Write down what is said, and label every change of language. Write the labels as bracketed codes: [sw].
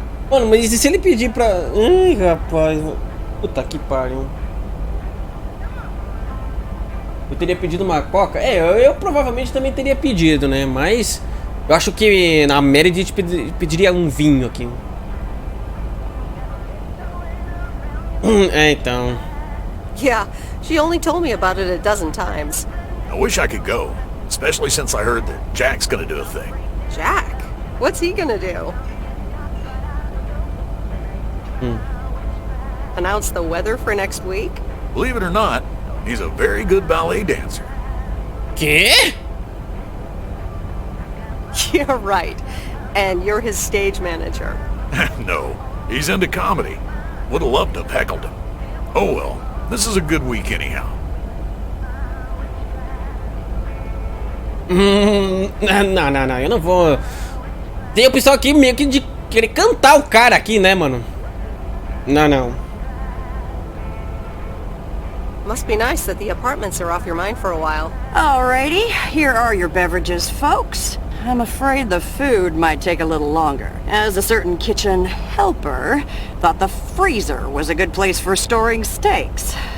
[pt] Mano, mas e se ele pedir pra... Ai, rapaz. Puta que pariu. Eu teria pedido uma coca? Eu provavelmente também teria pedido, né? Mas eu acho que na Meredith pediria um vinho aqui. Então. [en] Yeah, she only told me about it a dozen times. I wish I could go, especially since I heard that Jack's gonna do a thing. Jack? What's he gonna do? Announce the weather for next week? Believe it or not, he's a very good ballet dancer. [pt] ¿Qué? [en] You're right. And you're his stage manager. No, he's into comedy. Would have loved to have heckled him. Oh well, this is a good week anyhow. [pt] Não, eu não vou. Tem o pessoal aqui meio que de querer cantar o cara aqui, né, mano? Não. [en] Must be nice that the apartments are off your mind for a while. Alrighty, here are your beverages, folks. I'm afraid the food might take a little longer, as a certain kitchen helper thought the freezer was a good place for storing steaks.